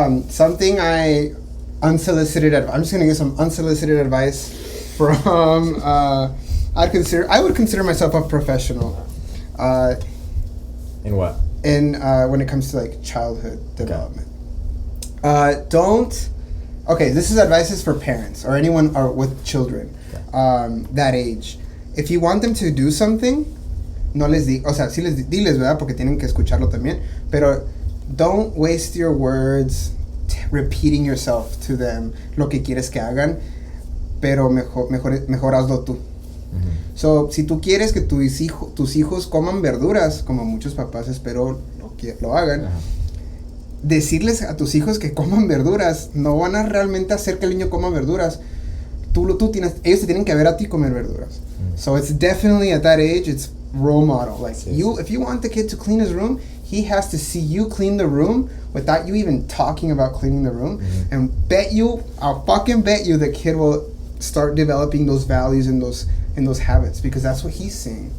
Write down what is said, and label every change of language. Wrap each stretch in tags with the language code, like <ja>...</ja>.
<en>Something I'm just gonna give some unsolicited advice from I would consider myself a professional. In what? When it comes to like childhood development. This is advice for parents or anyone or with children that age. If you want them to do something,</en> <es>no les di, o sea, sí diles, ¿verdad? Porque tienen que escucharlo también, pero</es> <en>don't waste your words repeating yourself to them</en> <es>lo que quieres que hagan, pero mejor hazlo tú. Mm-hmm. So, si tú quieres que tus hijos coman verduras, como muchos papás espero lo hagan, decirles a tus hijos que coman verduras no van a realmente hacer que el niño coma verduras. Ellos te tienen que ver a ti comer verduras. Mm-hmm.</es> <en>So it's definitely at that age, it's role model. Like, if you want the kid to clean his room, he has to see you clean the room without you even talking about cleaning the room. Mm-hmm. And I'll fucking bet you the kid will start developing those values and those habits, because that's what he's seeing.</en>